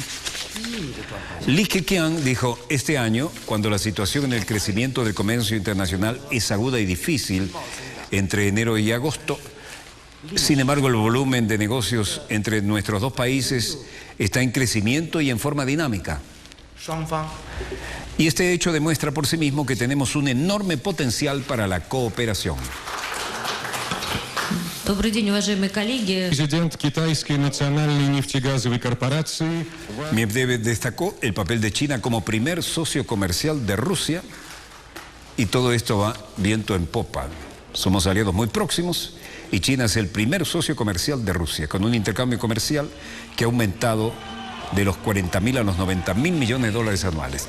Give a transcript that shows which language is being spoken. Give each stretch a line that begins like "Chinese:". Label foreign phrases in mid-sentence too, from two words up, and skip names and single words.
Spanish: Li Keqiang dijo: este año, cuando la situación en el crecimiento del comercio internacional es aguda y difícil entre enero y agosto, sin embargo el volumen de negocios entre nuestros dos países está en crecimiento y en forma dinámica. Y este hecho demuestra por sí mismo que tenemos un enorme potencial para la cooperación.
Russian: Президент китайской национальной нефтегазовой корпорации.
Spanish: Medvedev destacó el papel de China como primer socio comercial de Rusia, y todo esto va viento en popa. Somos aliados muy próximos y China es el primer socio comercial de Rusia, con un intercambio comercial que ha aumentado de los 40.000 a los 90.000 millones de dólares anuales.